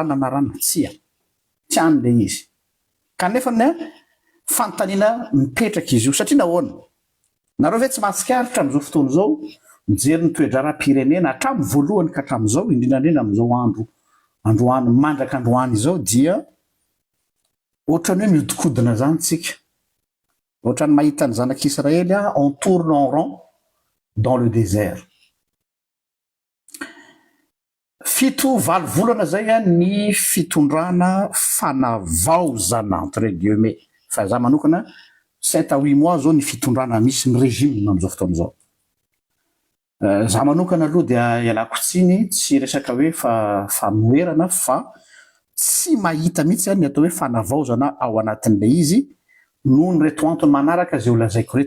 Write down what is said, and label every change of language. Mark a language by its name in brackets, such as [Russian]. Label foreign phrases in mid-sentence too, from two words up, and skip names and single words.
[Malagasy] rano anarana, tsia tiany le izy kanefa ny fanontaniana mipetraka izy io satria nahoana nareo ve tsy mahatsikaritra amin'izao fotoana izao mijery ny toe-draram-pirenena hatramin'ny voalohany ka hatramin'izao indrindrandrindra amin'izao androany mandraka androany izao dia ohatrany hoe miodikodina zany tsika, ohatrany mahita ny zanak'Israely [French] en tourne en rond dans le désert. [Malagasy] 7 volana zay ny fitondrana fanavaozana [French] entre guillemets, [Malagasy] fa za manokana [French] 7 à 8 mois [Malagasy] zao ny fitondrana misy ny régime amin'izao fotoana izao. Za manokana aloha dia ialako tsiny, tsy resaka hoe fanoerana fa tsy mahita mihitsy ny atao hoe fanavaozana ao anatin'ilay izy noho ny reto antony manaraka zay ho lazaiko reto.